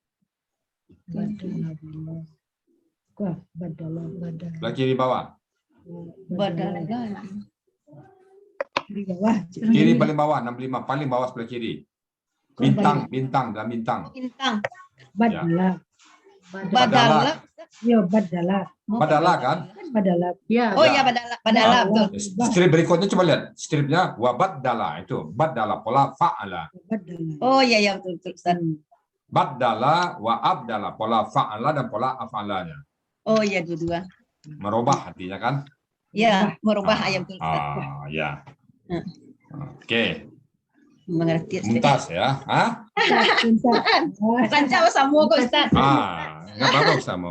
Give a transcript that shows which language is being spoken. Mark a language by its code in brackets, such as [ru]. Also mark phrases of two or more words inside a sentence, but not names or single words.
[id] Sebelah kiri bawah. Kiri paling bawah 65, paling bawah sebelah kiri. Bintang dalam bintang. Bintang. Ya. Badala. Ya, badala. Badala kan? Badala. Ya. Oh ya, badala betul. Strip berikutnya coba lihat. Stripnya wabadala itu. Badala pola fa'ala. Oh iya betul betul Ustaz. [ar] بدل وأبدل [id] pola fa'ala dan pola af'alanya. Oh iya dua-dua. Merubah artinya kan? Ya, merubah ayat betul Ustaz. Ya. Oke. Mengerti Mumtaz ya. Hah? Lancar sama kok Ustaz. Enggak apa-apa sama.